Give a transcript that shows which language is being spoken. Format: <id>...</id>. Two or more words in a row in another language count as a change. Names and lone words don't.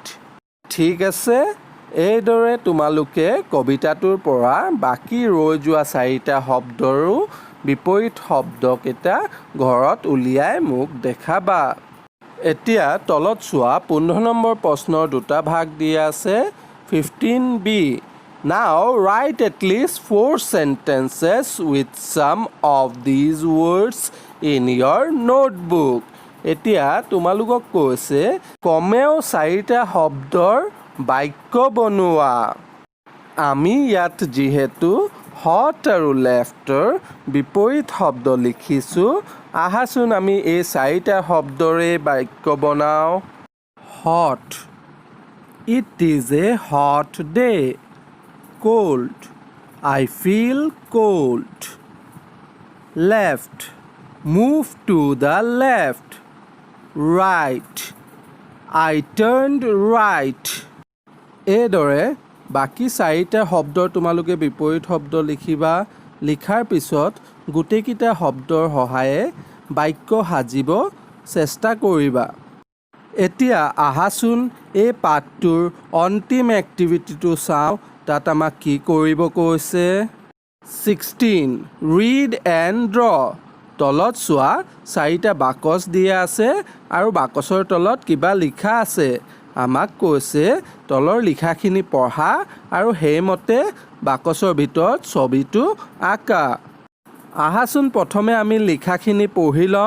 <as>ঠিক আছে, এইদৰে তোমালোকে কবিতাটোৰ পৰা বাকী ৰৈ যোৱা 4টা শব্দৰো বিপৰীত শব্দকেইটা ঘৰত উলিয়াই মোক দেখাবা। এতিয়া তলত চোৱা 15 নম্বৰ প্ৰশ্নৰ দুটা ভাগ দিয়া আছে।</as> <en>15B, now write at least 4 sentences with some of these words in your notebook.</en> <as>এতিয়া তোমালোকক কৈছে কমেও 4টা শব্দৰ বাক্য বনোৱা। আমি ইয়াত যিহেতু হট আৰু লেফ্টৰ বিপৰীত শব্দ লিখিছোঁ, আহাচোন আমি এই 4টা শব্দৰে বাক্য বনাওঁ।</as> <en>Hot, it is a hot day. কোল্ড, I feel cold. Left, move to the left. Right, I turned right.</en> <as>এইদৰে বাকী 4টা শব্দৰ তোমালোকে বিপৰীত শব্দ লিখিবা। লিখাৰ পিছত গোটেইকেইটা শব্দৰ সহায়ে বাক্য সাজিব চেষ্টা কৰিবা। এতিয়া আহাচোন এই পাঠটোৰ অন্তিম এক্টিভিটিটো চাওঁ। তাত আমাক কি কৰিব কৈছে। 16,</as> <en>read and draw.</en> <as>তলত চোৱা 4টা বাকচ দিয়া আছে আৰু বাকচৰ তলত কিবা লিখা আছে। আমাক কৈছে তলৰ লিখাখিনি পঢ়া আৰু সেইমতে বাকচৰ ভিতৰত ছবিটো আঁকা। আহাচোন প্ৰথমে আমি লিখাখিনি পঢ়ি লওঁ।</as>